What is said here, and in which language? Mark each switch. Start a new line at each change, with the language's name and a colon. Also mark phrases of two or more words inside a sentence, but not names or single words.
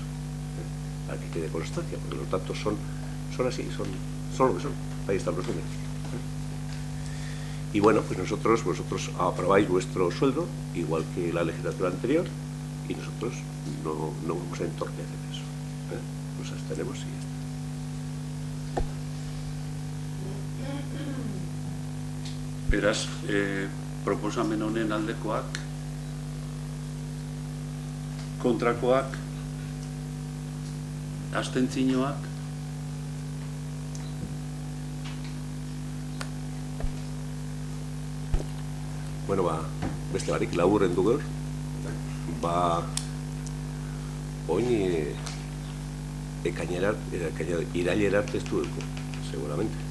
Spanish: Para que quede constancia, porque los datos son así, son lo que son. Ahí están los números. Y bueno, pues vosotros aprobáis vuestro sueldo, igual que la legislatura anterior, y nosotros no vamos a entorpecer eso. Nos abstenemos y ya está.
Basque: Beraz, proposamen honen aldekoak, kontrakoak, abstentzioak, Bueno, beste barik laburren dugu, oin irailera arte ez dugu, seguramente.